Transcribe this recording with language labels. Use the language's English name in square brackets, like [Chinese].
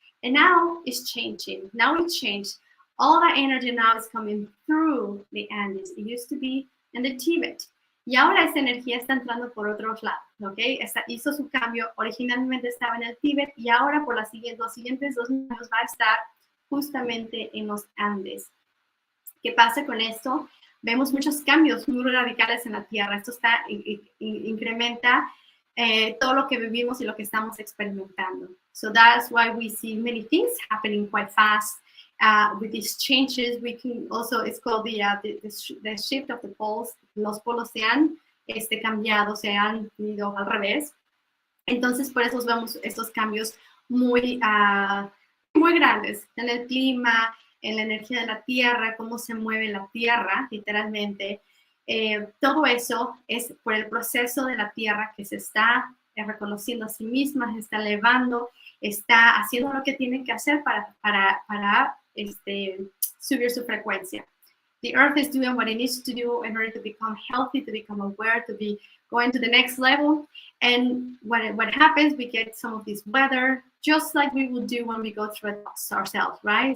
[English] And now it's changing. Now it changed. All that energy now is coming through the Andes. It used to be in the Tibet. [Spanish] Y ahora esa energía está entrando por otros lados, ¿ok? Hizo su cambio, originalmente estaba en el Tíbet y ahora por los siguientes 2 años va a estar justamente en los Andes. ¿Qué pasa con esto? Vemos muchos cambios muy radicales en la Tierra. Esto incrementa todo lo que vivimos y lo que estamos experimentando. [English] So that's why we see many things happening quite fast. With these changes, we can also, it's called the shift of the poles. [Spanish] Los polos se han cambiado, se han ido al revés. Entonces, por eso vemos estos cambios muy grandes en el clima, en la energía de la Tierra, cómo se mueve la Tierra, literalmente. Todo eso es por el proceso de la Tierra que se está reconociendo a sí misma, se está elevando, está haciendo lo que tiene que hacer para subir su frecuencia. [English] The Earth is doing what it needs to do in order to become healthy, to become aware, to be going to the next level. And what happens, we get some of this weather, just like we would do when we go through it ourselves, right?